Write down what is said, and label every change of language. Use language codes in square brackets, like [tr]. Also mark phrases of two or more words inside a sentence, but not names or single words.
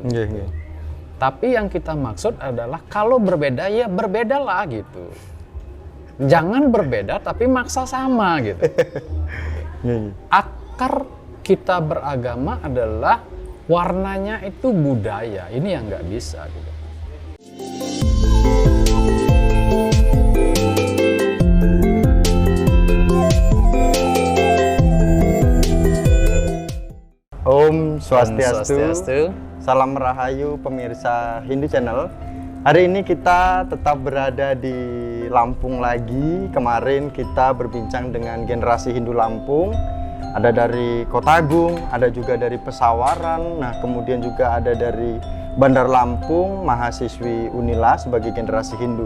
[id] Tapi yang kita maksud adalah kalau berbeda ya berbedalah gitu. Jangan berbeda tapi maksa sama gitu. Akar kita beragama adalah warnanya itu budaya. Ini yang nggak bisa gitu. [sa] ॐ स्वस्त्यस्तु. [id] Swastiastu. Salam Rahayu pemirsa Hindu Channel. Hari ini kita tetap berada di Lampung lagi. Kemarin kita berbincang dengan generasi Hindu Lampung. Ada dari Kota Agung, ada juga dari Pesawaran. Nah, kemudian juga ada dari Bandar Lampung, mahasiswi Unila sebagai generasi Hindu.